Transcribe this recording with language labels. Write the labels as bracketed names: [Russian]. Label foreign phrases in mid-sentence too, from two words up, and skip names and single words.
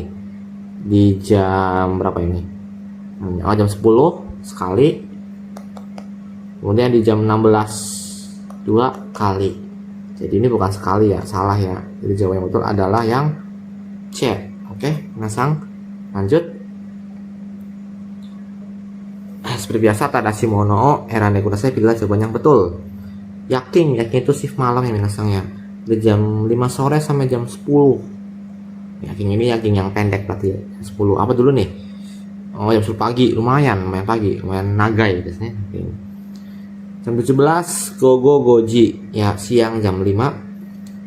[Indonesian] Di jam berapa ini? Oh, jam 10 sekali. Kemudian di jam 16 2 kali. Jadi ini bukan sekali ya, salah ya. Jadi jawaban yang betul adalah yang C. Oke, Minasang, lanjut. Seperti biasa, [Japanese] Tadashi mono o erane kudasai, [Indonesian] pilihlah jawaban yang betul. Yakin itu shift malam ya Minasang ya. Dari jam 5 sore sampai jam 10. Yakin ini yakin yang pendek berarti ya. 10 apa dulu nih? Oh, jam 10 pagi, lumayan pagi, lumayan nagai biasanya. Jam 17 [Japanese] gogo goji [Indonesian] ya, siang jam 5.